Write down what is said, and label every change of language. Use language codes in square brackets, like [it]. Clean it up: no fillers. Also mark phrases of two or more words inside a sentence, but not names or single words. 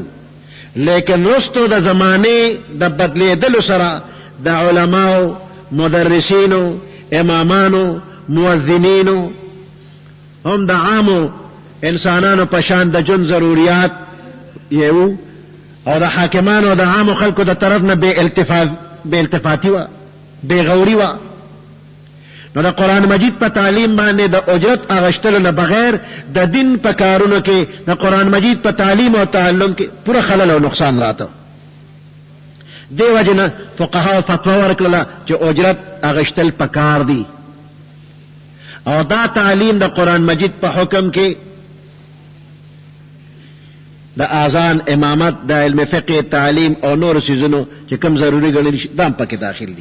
[ps] لیکن رستو د زمانه د بدلیدلو سره د علماو مدرسینو امامانو مؤذنینو هم د عامو انسانانو پشان د جن ضروریات یو او د حاکمانو د عامو خلکو د طرف نه بے التفاتی و بے غوری و. نو د قرآن مجید په تعلیم باندې د اجرت اغشتلو نه بغیر د دین په کارونو کې د قرآن مجید په تعلیم او تعلم کې پوره خلل او نقصان راته. دی وجنه فقهاو فتوا ورکړه چې اجرت اغشتل پکار دي او دا تعلیم د قرآن مجید په حکم کې د اذان امامت د علم فقه تعلیم او نور سيزونو چې کوم ضروری ګڼل شي دا پکې داخل دي.